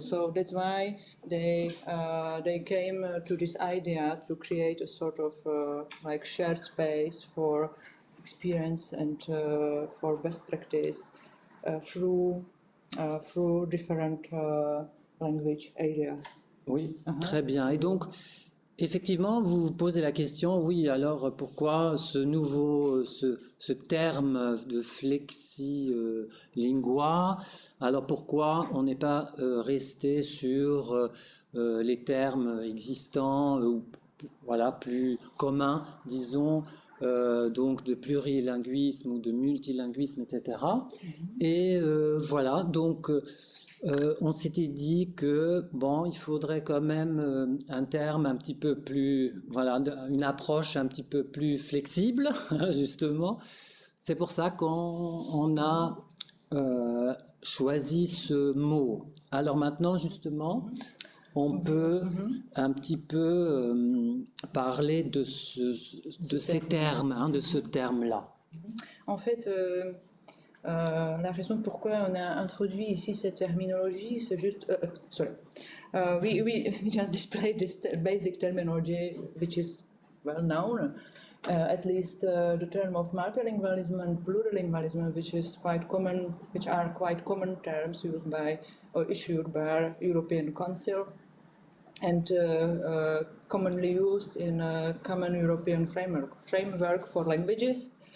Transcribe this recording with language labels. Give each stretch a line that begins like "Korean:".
English: So that's why they came to this idea to create a sort of shared space for experience and for best practice through different language areas.
French: Oui, très bien. Et donc, effectivement, vous vous posez la question, oui, alors pourquoi ce terme de flexilingual? Alors pourquoi on n'est pas resté sur les termes existants, voilà, plus communs, disons, donc de plurilinguisme ou de multilinguisme, etc. Et voilà, donc on s'était dit que bon, il faudrait quand même un terme un petit peu plus, voilà, une approche un petit peu plus flexible, justement. C'est pour ça qu'on a choisi ce mot. Alors maintenant, justement, on peut un petit peu parler de ces termes, hein, de ce terme-là. En fait, la raison pourquoi on a introduit ici cette terminologie, c'est juste...
English: we just displayed this basic terminology, which is well known, at least the term of multilingualism and plurilingualism, which are quite common terms used by or issued by European Council, and commonly used in a common European framework for languages.